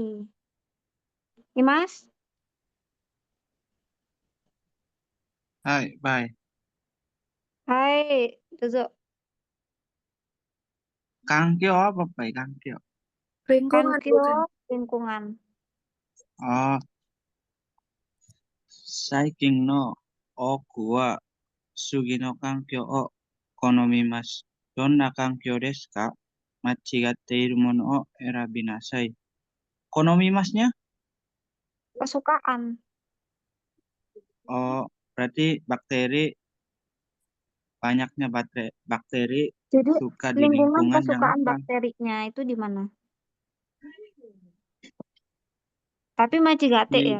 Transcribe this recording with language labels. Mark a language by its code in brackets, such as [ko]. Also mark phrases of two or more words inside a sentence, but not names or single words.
[id] Ini Mas? Hai, bye. Hai, Dozo. Kangkyo apa, Pai? Kangkyo. Lingkungan Kankyo, bukan? lingkungan. [ja] おお、最近の多くは過ぎの環境を好みます. どんな環境ですか? 間違っているものを選びなさい. [id] Konomimasnya? Kesukaan. Oh, berarti banyaknya bakteri Jadi suka di lingkungan lingkungan yang kesukaan apa? bakterinya itu di mana? Tapi Machigate ya.